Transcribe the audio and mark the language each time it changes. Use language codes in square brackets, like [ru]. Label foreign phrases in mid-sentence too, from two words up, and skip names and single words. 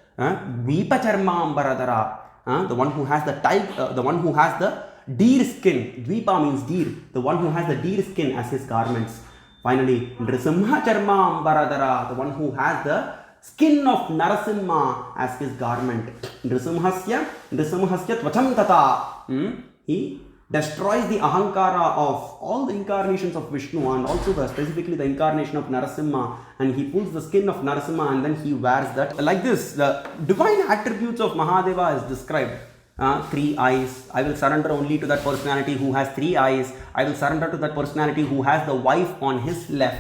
[sa] Vipa charmambaradara, [en] the one who has the one who has the deer skin. Dvipa means deer, the one who has the deer skin as his garments. Finally, [sa] Nrisimha charmambaradara, [en] the one who has the skin of Narasimha as his garment. [sa] Nrisimhasya tvacham tata. [en] He destroys the ahankara of all the incarnations of Vishnu and also specifically the incarnation of Narasimha, and he pulls the skin of Narasimha and then he wears that. Like this, the divine attributes of Mahadeva is described. 3 eyes. I will surrender only to that personality who has 3 eyes. I will surrender to that personality who has the wife on his left.